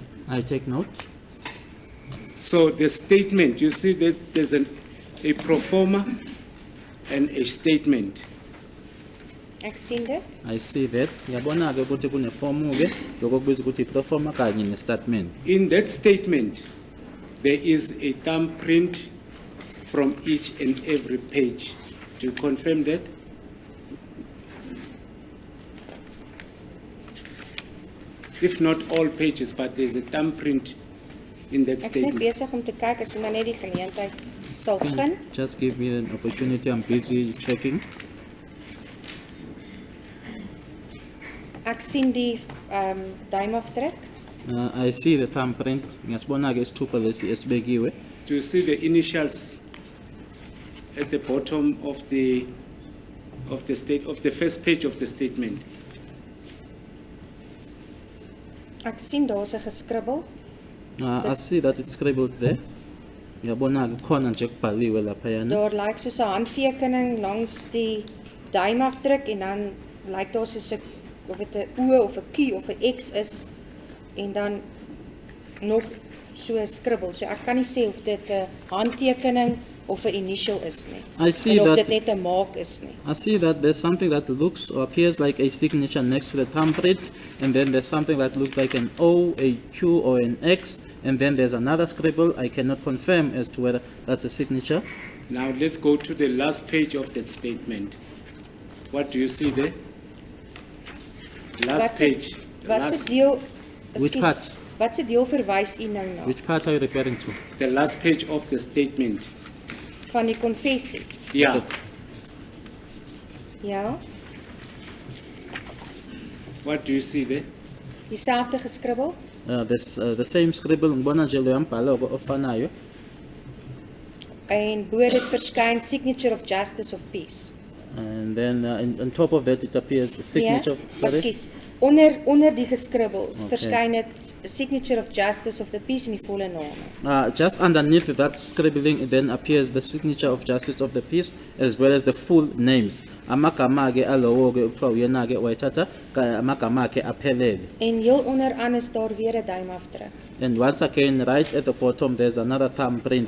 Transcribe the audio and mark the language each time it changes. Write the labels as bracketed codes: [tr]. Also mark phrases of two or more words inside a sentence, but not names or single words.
[en] I take note. So the statement, you see that there's a pro forma and a statement. [af] Ek sien dit. [en] I see that. [zu] Yabona ke ukuthi kunefomu ke lokubizwa ukuthi proforma kanye nestatement. [en] In that statement, there is a thumbprint from each and every page. Do you confirm that? If not all pages, but there's a thumbprint in that [af] Ek is net [en] statement. [af] besig om te kyk as maar net die geleentheid sal gun. [en] Just give me an opportunity. I'm busy checking. [af] Ek sien die duimafdruk. [en] I see the thumbprint. [zu] Ngiyasibona ke isithupha lesi esibekiwe. [en] Do you see the initials at the bottom of the first page of the statement? [af] Ek sien daar's 'n geskribbel. [en] I see that it's scribbled there. [zu] Ngiyabona ke khona nje kubhaliwe laphayana. [af] Daar lyk soos 'n handtekening langs die duimafdruk en dan lyk daar soos 'n of dit 'n O of 'n Q of 'n X is en dan nog so 'n skribbel. So ek kan nie sê of dit 'n handtekening of 'n initial is nie. [en] I see [af] en of [en] that- [af] dit net 'n maak is nie. [en] I see that there's something that looks or appears like a signature next to the thumbprint, and then there's something that looks like an O, a Q, or an X, and then there's another scribble. I cannot confirm as to whether that's a signature. Now let's go to the last page of that statement. What do you see there? Last page. The [af] Watse [en] last- [af] deel [en] Which [af] ekskuus, [en] part? [af] Watse deel verwys u nou na? [en] Which part are you referring to? The last page of the statement. [af] Van die konfessie. [en] Yeah. [af] Ja, [en] What do you see there? [af] dieselfde geskribbel. [en] There's the same scribble. [zu] Ngibona nje leyo mbhalo ofanayo. [af] En bo dit verskyn [en] signature of justice of peace. And then on top of that, it appears a signature. Sorry. [af] Ekskuus. Onder die geskribbel verskyn dit [en] a signature of justice of the peace [af] in die volle name. [en] Just underneath that scribbling, it then appears the signature of Justice of the Peace as well as the full names. [zu] Amagama ke alowo ke ukuthiwa uyena ke wayithatha amagama akhe aphelele. [af] En heel onderaan is daar weer 'n duimafdruk. [en] And once again, right at the bottom, there's another thumbprint.